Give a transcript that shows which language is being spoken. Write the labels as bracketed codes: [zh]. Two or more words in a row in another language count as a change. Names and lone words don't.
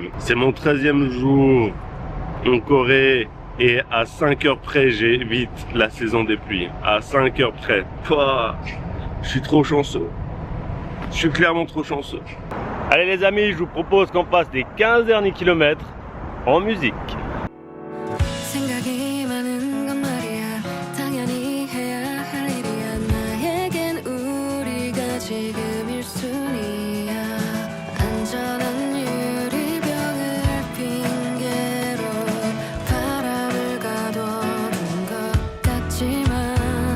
[fr] C'est mon 13e jour en Corée et à 5 heures près j'évite la saison des pluies. À 5 heures près. Pouah, je suis trop chanceux. Je suis clairement trop chanceux. Allez les amis, je vous propose qu'on passe les 15 derniers kilomètres en musique. [ko] 생각이 많은 건 말이야 당연히 해야 할 일이야 나에겐 우리가 지금 1순위야 안전한 유리병을 핑계로 바람을 가둬둔 것 같지만